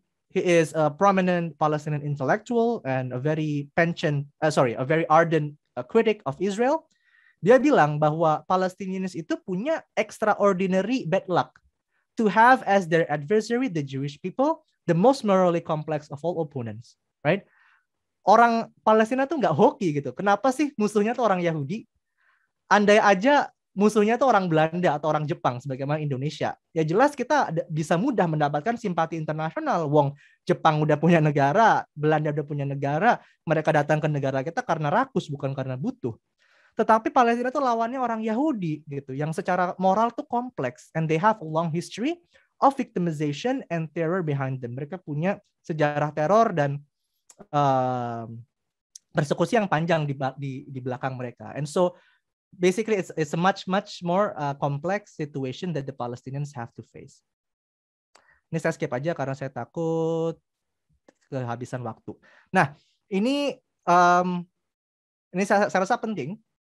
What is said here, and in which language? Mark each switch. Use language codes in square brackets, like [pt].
[en] He is a prominent Palestinian intellectual and a very ardent critic of Israel. [id] Dia bilang bahwa [en] Palestinians [id] itu punya [en] extraordinary bad luck to have as their adversary the Jewish people, the most morally complex of all opponents, right? [id] Orang Palestina tuh nggak hoki gitu. Kenapa sih musuhnya tuh orang Yahudi? Andai aja musuhnya tuh orang Belanda atau orang Jepang sebagaimana Indonesia, ya jelas kita bisa mudah mendapatkan simpati internasional. Wong Jepang udah punya negara, Belanda udah punya negara, mereka datang ke negara kita karena rakus bukan karena butuh. Tetapi Palestina tuh lawannya orang Yahudi gitu, yang secara moral tuh kompleks, [en] and they have a long history of victimization and terror behind them. [id] Mereka punya sejarah teror dan persekusi yang panjang di belakang mereka. [en] And so basically it's a much more complex situation that the Palestinians have to face. [id] Ini saya skip aja karena saya takut kehabisan waktu. Nah, ini saya rasa penting.